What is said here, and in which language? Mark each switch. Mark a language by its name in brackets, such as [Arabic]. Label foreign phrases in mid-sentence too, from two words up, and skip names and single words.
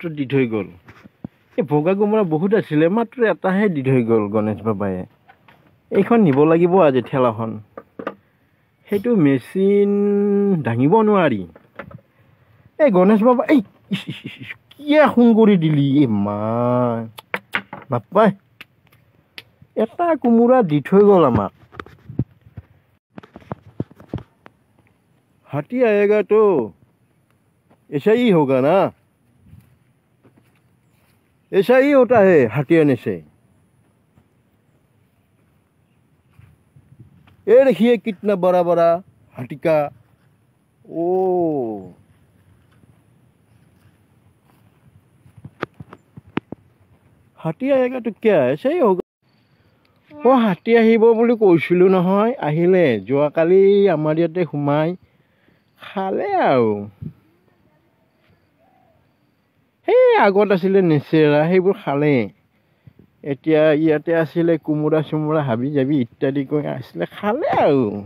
[Assamese] দি থৈ গ'ল এই বগা কোমোৰা বহুত আছিলে মাত্ৰ এটাহে দি থৈ গ'ল গণেশ বাবাই এইখন নিব লাগিব আজি ঠেলাখন সেইটো মেচিন দাঙিব নোৱাৰি এই গণেশ বাবা এই কিয় ফোন কৰি দিলি এই মা নাপায় এটা কোমোৰা দি থৈ গ'ল আমাক [Hindi] हाथी आएगा तो ऐसा ही होगा ना ऐसा ही होता है हाथी आने से ये देखिए कितना बड़ा बड़ा हाथी का ओ हाथी आएगा तो क्या ऐसा ही होगा ओ हाथी [Assamese] আহিব বুলি কৈছিলোঁ নহয় আহিলে যোৱাকালি আমাৰ ইয়াতে সোমাই খালে আৰু সেই আগত আছিলে নেচেৰা সেইবোৰ খালে এতিয়া ইয়াতে আছিলে কোমোৰা চোমোৰা হাবি যাবি ইত্যাদি কৰি আছিলে খালে আৰু